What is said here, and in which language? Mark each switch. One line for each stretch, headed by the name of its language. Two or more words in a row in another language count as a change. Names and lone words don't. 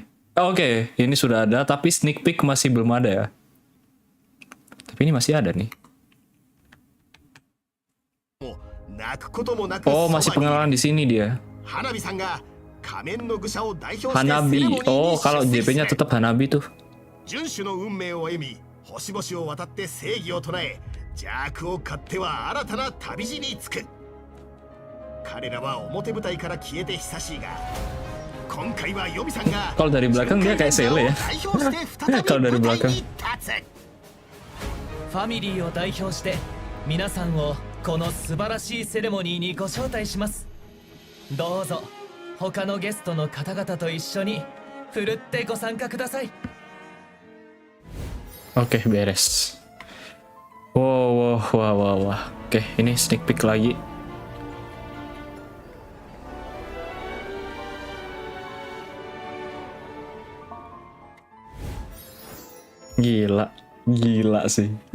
Indonesian: Oh, Oke, ini sudah ada, tapi
English: sneak peek
Indonesian: masih belum ada ya. Tapi ini masih ada nih. Oh, masih pengenalan di sini dia. Hanabi. Oh, kalau JP-nya tetap Hanabi tuh.
Japanese: 遵守の運命を歩み星々を渡って正義を唱え邪悪を買っては新たな旅路につく彼らは表舞台から消えて久しいが今回はヨミさんが
Indonesian: Kalau dari belakang dia kayak Sele ya. Kalau dari belakang.
Japanese: ファミリーを代表して皆さんをこの素晴らしいセレモニーにご招待します。どうぞ他のゲストの方々と一緒にふるってご参加ください。
Indonesian: Oke, beres. Wow. Oke, ini
English: sneak peek
Indonesian: lagi. Gila sih.